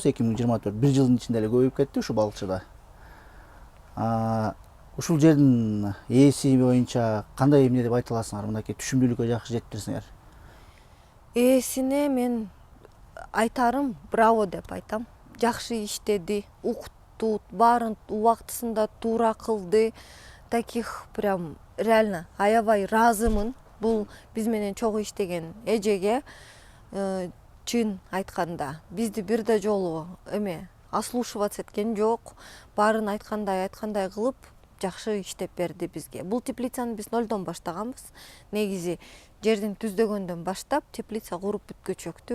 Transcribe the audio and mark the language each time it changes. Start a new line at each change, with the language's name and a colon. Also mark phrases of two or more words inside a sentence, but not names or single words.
Kyrgyz: 2024 1 жылдын ичинде эле көбөйүп кетти ушу балыкчыда. Ушул жердин ээси боюнча кандай эмне деп айта аласыңар? Мынакей түшүмдүүлүккө жакшы жетиптирсиңер. Ээсине мен айтарым браво деп айтам. Жакшы иштеди, укту, баарын убактысында туура кылды.
Russian: Таких прям реально
Kyrgyz: аябай ыраазымын. Бул биз менен чогуу иштеген эжеге чын айтканда бизди бир да жолу ослушиваться эткен жок. Баарын айткандай кылып жакшы иштеп берди бизге. Бул теплицаны биз нолдон баштаганбыз. Негизи жердин түздөгөндөн баштап теплица куруп бүткөчөктү.